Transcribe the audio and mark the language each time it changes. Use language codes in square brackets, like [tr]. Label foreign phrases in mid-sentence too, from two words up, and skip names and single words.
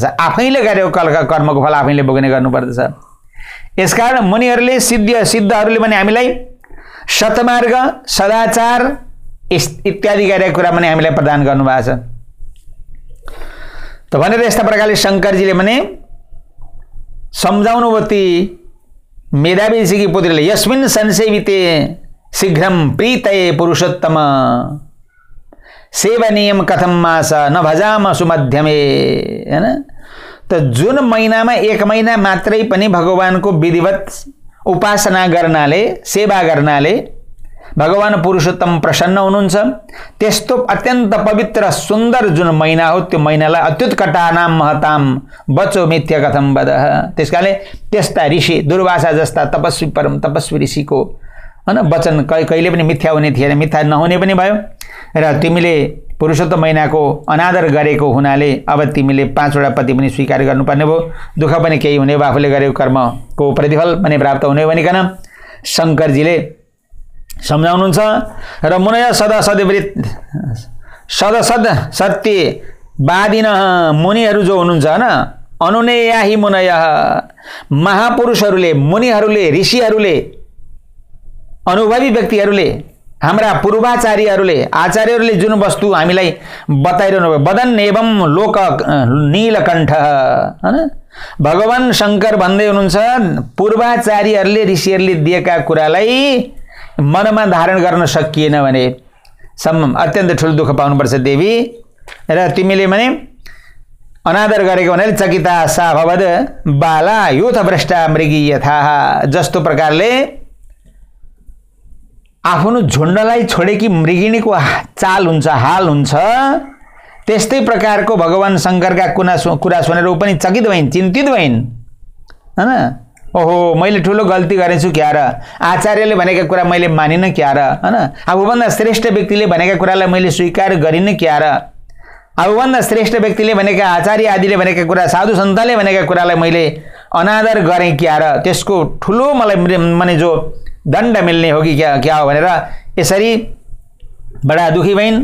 [ne] आफैले गरेको कर्मको फल आफैले भोग्ने गर्नु पर्दछ। यसकारण मुनिहरूले सिद्धहरूले पनि हामीलाई सतमार्ग सदाचार इत्यादि गरेका कुरा पनि हामीलाई प्रदान गर्नुभएको छ। त भनेर यस्ता प्रकारले शङ्करजीले भने सम्झाउनु ती मेधावी ऋषिकी पुत्रीले [sa] यस्मिन् संसेविते शीघ्रं प्रीतये पुरुषोत्तम सेवनीयम कथम मास न भजाम सुमध्यमे हैन। [ne] त जुन महिनामा एक महिना मात्रै पनि भगवानको विधिवत उपासना गर्नाले सेवा गर्नाले भगवान पुरुषोत्तम प्रसन्न हुनुहुन्छ, त्यस्तो अत्यन्त पवित्र सुन्दर जुन महिना हो त्यो महिनालाई [sa] अत्युत्कटानाम महताम बचो मिथ्या कथम वदः। [ne] त्यसकाले त्यस्ता ऋषि दुर्वासा जस्ता तपस्वी परम तपस्वी ऋषिको हैन वचन कहिले पनि मिथ्या हुने थिएन, मिथ्या नहुने पनि भयो। र तिमीले पुरुषोत्तम महिनाको अनादर गरेको हुनाले अब तिमीले 5 वटा पति पनि स्वीकार गर्नुपर्ने भयो, दुःख पनि केही हुने भयो, आफूले गरेको कर्मको प्रतिफल पनि प्राप्त हुने भनिकन शङ्करजीले सम्झाउनुहुन्छ। [sa] र मुनय सदा सदवृत सदसद सत्यवादिन [ne] मुनिहरू जो हुनुहुन्छ हैन, [sa] अनुनेयाहि मुनय [ne] महापुरुषहरूले मुनिहरूले ऋषिहरूले अनुभवी व्यक्तिहरूले हाम्रा पूर्वाचार्यहरूले आचार्यहरूले जुन वस्तु हामीलाई बताइरहनु भयो, [sa] वदन एवं लोक नीलकण्ठ [ne] हैन, भगवान शङ्कर भन्दै हुनुहुन्छ पूर्वाचार्यहरूले ऋषिहरूले दिएका कुरालाई मनमा धारण गर्न सकिएन भने अत्यन्त ठुलो दुःख पाउनुपर्छ देवी। र तिमीले भने अनादर गरेको भनेर [sa] चकिता सा भवद बाला युथ भ्रष्टा मृगी यथा, [ne] जस्तो प्रकारले आफ्नो झुण्डलाई छोडेकी मृगिणीको चाल हुन्छ, हाल हुन्छ, त्यस्तै प्रकारको भगवान शङ्करका कुरा सुनेर ऊ पनि चकित भइन्, चिन्तित भइन् हैन। ओहो मैले ठुलो गल्ती गरेछु क्या र, आचार्यले भनेका कुरा मैले मानिनँ क्या र, हैन, आफूभन्दा श्रेष्ठ व्यक्तिले भनेका कुरालाई मैले स्वीकार गरिनँ क्या र, आफूभन्दा श्रेष्ठ व्यक्तिले भनेका, आचार्य आदिले भनेका कुरा, साधु सन्तले भनेका कुरालाई मैले अनादर गरेँ क्या र, त्यसको ठुलो मलाई माने जो दण्ड मिल्ने हो कि क्या हो भनेर यसरी बडा दुखी भइन्।